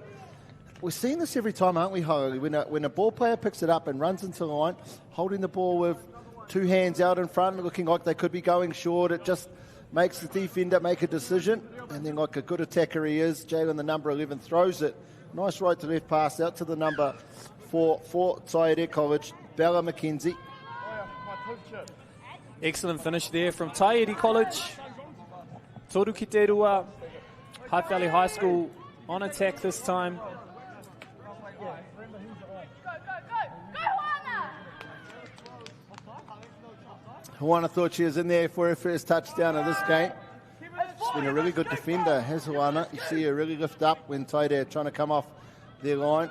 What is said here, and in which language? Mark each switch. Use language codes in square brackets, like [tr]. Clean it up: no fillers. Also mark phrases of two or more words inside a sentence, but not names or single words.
[en] We're seeing this every time, aren't we, Harley? When a ball player picks it up and runs into the line, holding the ball with 2 hands out in front, looking like they could be going short, it just makes the defender make a decision. And then like a good attacker he is, Jalen, the number 11, throws it. Nice right to left pass out to the number 4 for Taieri College, Bella McKenzie. Excellent finish there from Taieri College. [mi] Toru ki te rua, [en] Hutt Valley High School on attack this time. Huana thought she was in there for her first touchdown of this game. She's been a really good defender, has Huana. You see her really lift up when Taieri are trying to come off their line.